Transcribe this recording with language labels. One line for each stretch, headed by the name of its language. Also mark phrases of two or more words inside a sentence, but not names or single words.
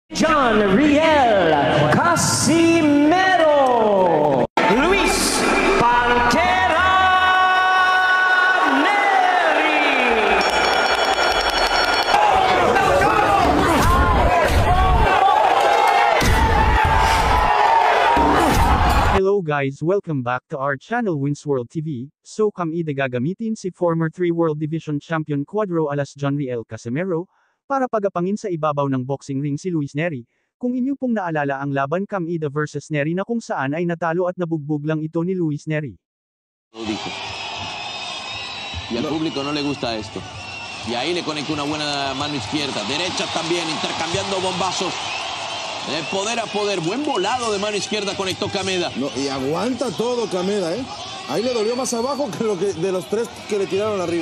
English: John Riel Casimero, Luis Pantera Neri. Hello guys, welcome back to our channel Wins World TV.
Filipino: So kami gagamitin si
English: former 3 World Division Champion
Filipino: Cuadro alas John Riel Casimero, para pagapangin sa ibabaw ng
English: boxing ring
Filipino: si Luis Neri. Kung inyo pong naalala ang laban Kamida versus Neri na kung saan ay natalo at nabugbog lang ito ni Luis Neri.
Spanish: Y al público no le gusta esto. Y ahí le conectó una buena mano izquierda. Derecha también, intercambiando bombazos. De poder a poder. Buen volado de mano izquierda conectó Kameda. No, y aguanta todo Kameda, ¿eh? Ahí le dolió más abajo que lo que de los tres que le tiraron arriba.